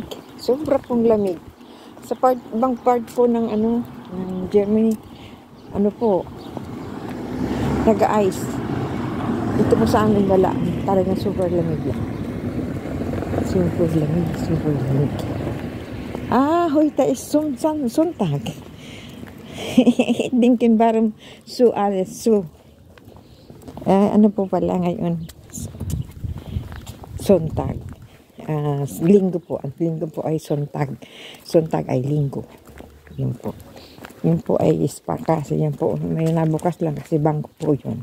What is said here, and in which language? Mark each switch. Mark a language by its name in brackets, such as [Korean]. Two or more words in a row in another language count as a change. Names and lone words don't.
[Filipino] Sobra pong lamig. Sa ibang part po ng ng Germany, po, nag-ice. Ito po sa amin wala. Talagang super lamig lang. Super lamig. [German] Heute ist Sonntag. Denken warum so alles so. [Filipino] Ano po pala ngayon? Sonntag. Linggo po. Ang linggo po ay Sonntag. Sonntag ay linggo. Yun po. Yun po ay ispa kasi yan po. May nabukas lang kasi bangko po yun.